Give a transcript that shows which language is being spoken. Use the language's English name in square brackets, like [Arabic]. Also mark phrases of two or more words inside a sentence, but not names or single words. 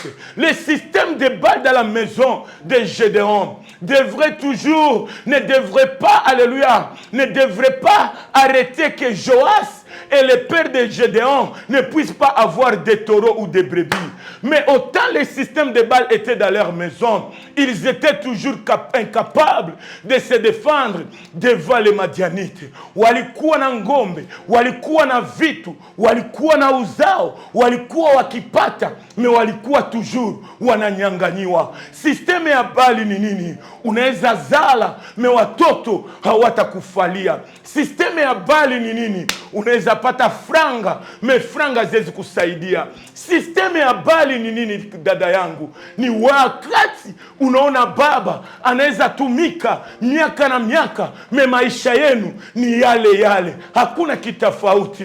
[French] Le système de Baal dans la maison de Gédéon ne devrait pas, alléluia, ne devrait pas arrêter que Joas et le père de Gédéon ne puissent pas avoir des taureaux ou des brebis. Mais autant les systèmes de Baal étaient dans leur maison, ils étaient toujours incapables de se défendre devant les Madianites. [Swahili] Walikuwa na ngombe, walikuwa na vitu, walikuwa na uzao, walikuwa wakipata, mais walikuwa toujours wananyang'anyiwa. Systeme ya Baali ni nini? Unaweza zala, mais watoto hawatakufalia. Systeme ya Baali ni nini? Unaweza pata franga, mais franga haziwezi kusaidia. Systeme ya Baali ni nini, dada yangu? Ni wakati unaona baba anaweza tumika miaka na miaka, me maisha yenu ni yale yale, hakuna kitofauti.